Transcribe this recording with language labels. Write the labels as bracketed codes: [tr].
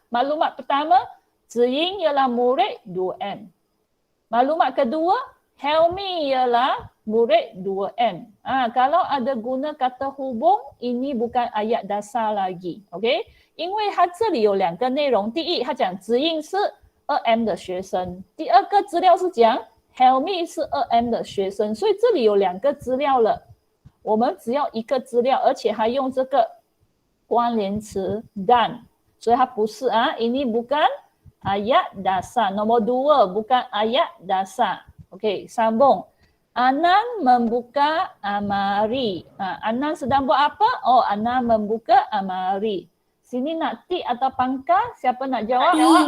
[ms] Maklumat pertama, Ziying ialah murid 2M. Maklumat kedua, Helmi ialah murid 2M. Kalau ada guna kata hubung, ini bukan ayat dasar lagi. OK？ [zh] 因为它这里有两个内容。第一，它讲子英是2M 的学生。第二个资料是讲 Helmi 是2M 的学生。所以这里有两个资料了。我们只要一个资料，而且还用这个关联词 dan。所以它不是 [ms] ini bukan ayat dasar. Nombor 2 bukan ayat dasar. Okey, sambung. Anan membuka amari. Anan sedang buat apa? Oh, Anan membuka amari. Sini nak tik atau pangkah? Siapa nak jawab?